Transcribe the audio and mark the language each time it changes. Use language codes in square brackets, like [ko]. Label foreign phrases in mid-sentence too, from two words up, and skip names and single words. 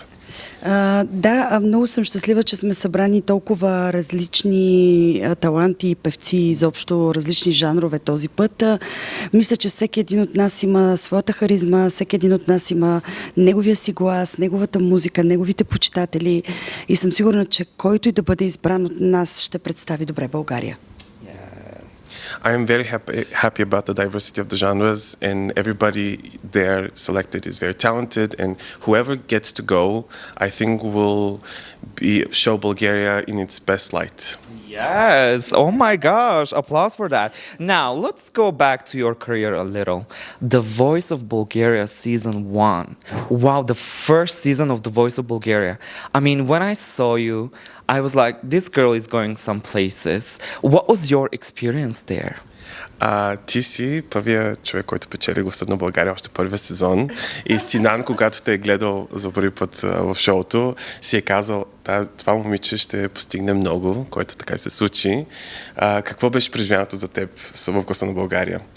[bg] Да, много съм щастлива, че сме събрани толкова различни таланти и певци, изобщо различни жанрове този път. Мисля, че всеки един от нас има своята харизма, всеки един от нас има неговия си глас, неговата музика, неговите почитатели и съм сигурна, че който и да бъде избран от нас ще представи добре България. [en] I am very happy about the diversity of the genres, and everybody there selected is very talented, and whoever gets to go, I think will show Bulgaria in its best light. Yes, oh my gosh, applause for that. Now, let's go back to your career a little. The Voice of Bulgaria season 1. Wow, the first season of The Voice of Bulgaria. When I saw you, I was like, this girl is going some places. What was your experience there? [bg] Ти си първият човек, който печели гласът на България още първия сезон. И Синан, когато те е гледал за първи път в шоуто, си е казал: това момиче ще постигне много, което така и се случи. Какво беше преживяването за теб в гласа на България?